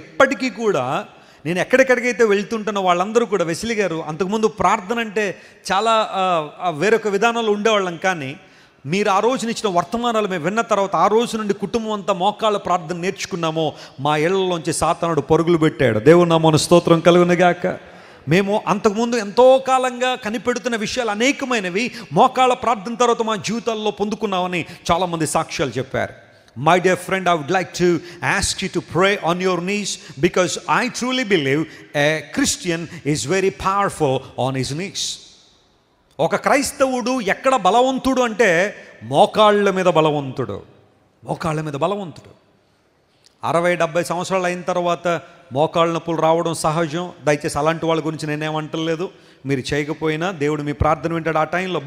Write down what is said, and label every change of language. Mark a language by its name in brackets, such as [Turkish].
[Telugu] ఇప్పటికీ కూడా నేను ఎక్కడెక్కడికైతే వెళ్తుంటున్న వాళ్ళందరూ కూడా, వెస్లీ గారు అంతకుముందు ప్రార్థన అంటే చాలా వేరొక విధానాలు ఉండేవాళ్ళం, కానీ మీరు ఆ రోజున ఇచ్చిన వర్తమానాలు మేము విన్న తర్వాత ఆ రోజు నుండి కుటుంబం అంతా మోకాళ్ళ ప్రార్థన నేర్చుకున్నామో మా ఇళ్లలోంచి సాతానుడు పరుగులు పెట్టాడు. దేవుని నామమున స్తోత్రం కలుగునుగాక. మేము అంతకుముందు ఎంతో కాలంగా కనిపెడుతున్న విషయాలు అనేకమైనవి మోకాళ్ళ ప్రార్థన తర్వాత మా జీవితాల్లో పొందుకున్నామని చాలామంది సాక్ష్యాలు చెప్పారు. [English] My dear friend, I would like to ask you to pray on your knees, because I truly believe a Christian is very powerful on his knees. [Telugu] ఒక క్రైస్తవుడు ఎక్కడ బలవంతుడు అంటే మోకాళ్ళ మీద బలవంతుడు, మోకాళ్ళ మీద బలవంతుడు. 60-70 సంవత్సరాలు అయిన తర్వాత మోకాళ్ళ నొప్పులు రావడం సహజం. దయచేసి అలాంటి వాళ్ళ గురించి నేనేమంటలేదు. మీరు చేయకపోయినా దేవుడు మీ ప్రార్థన వింటాడు ఆ టైంలో.